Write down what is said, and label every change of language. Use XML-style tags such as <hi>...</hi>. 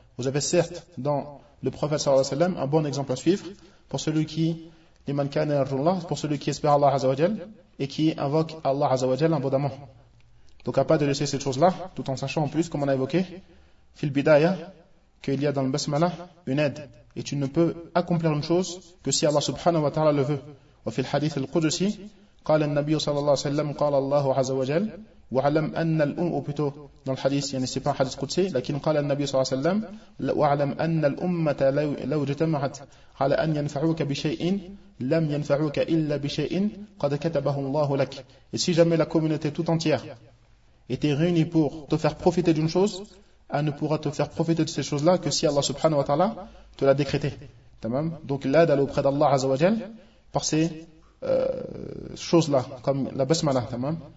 <fr>Vous avez certes dans le prophète صلى الله عليه وسلم un bon exemple à suivre pour celui qui</fr> <ar>لمن كان يرجو الله,</ar> <fr>pour celui qui espère Allah عز وجل et qui invoque Allah عز وجل abondamment. Donc à pas de laisser cette chose là tout en sachant en plus comme on a évoqué</fr> <ar>في البداية</ar> <fr>qu'il y a dans le basmala une aide et tu ne peux accomplir une chose que si Allah subhanahu wa ta'ala le veut.</fr> <ar>وفي الحديث القدسي قال النبي صلى الله عليه وسلم قال الله عز وجل وعلم أن الأم أبتو</ar> <fr>dans le hadith,</fr> <ar>يعني</ar> <fr>c'est pas un hadith</fr> <ar>قدسي لكن قال النبي صلى الله عليه وسلم وعلم أن الأمة لو اجتمعت على أن ينفعوك بشيء لم ينفعوك إلا بشيء قد كتبه الله لك.</ar> <fr>Et si jamais la communauté tout entière était réunie pour te faire profiter d'une chose, elle ne pourra te faire profiter de ces choses là que si Allah subhanahu wa ta'ala te l'a décrété.</fr> <ar>تمام.</ar> <fr>Donc l'aide allait auprès d'Allah عز وجل par ces choses-là, comme la basmala, tamam.</fr>